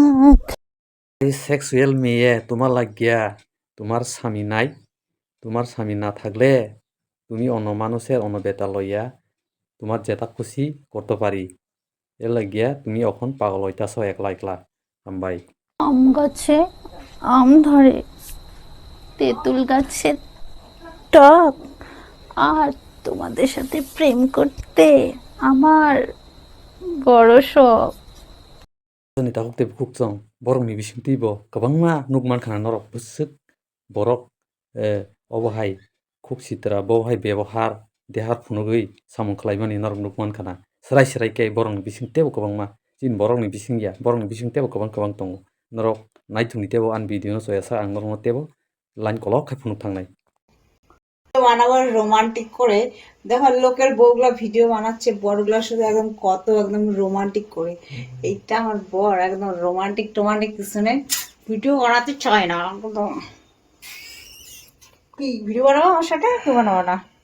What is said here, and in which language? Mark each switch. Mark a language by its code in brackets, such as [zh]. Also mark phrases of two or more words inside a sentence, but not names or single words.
[bn] এই সেক্সুয়াল মেয়ে তোমার লাগিয়া তোমার স্বামী নাই তোমার স্বামী না থাকলে তুমি অন্য মানুষের অন্য বেটা লইয়া তোমার যেটা খুশি করতে পারি এর লাগিয়া তুমি এখন পাগল হইতাছ একলা একলা হামবাই আম গাছে আম ধরে, তেঁতুল গাছে টক, আর তোমাদের সাথে প্রেম করতে আমার বড় শখ। [trp] Ni takuk te bukuk jong borok ni bising tibo kwbangma nukman khana norok bwswk borok obo hai khuk sitra bo hai bebohar dehar phunugui samung khlaimani norok nukman khana srai srai ke borok ni bising tebo kwbangma chin borok ni bising ya borok ni bising tebo kwbang kwbang tongo norok naithungni tebo an video no soyasa ang norok no tebo line kolok khai phunuk thangnai [bn] বানাবো রোমান্টিক করে। দেখো লোকের বউগুলা ভিডিও বানাচ্ছে, বরগুলা শুধু একদম কত একদম রোমান্টিক করে। এইটা আমার বর একদম রোমান্টিক টোমান্টিক কিছু নেই, ভিডিও বানাতে চায় না একদম। কি ভিডিও বানাবো আমার সাথে? কেউ বানাবো না।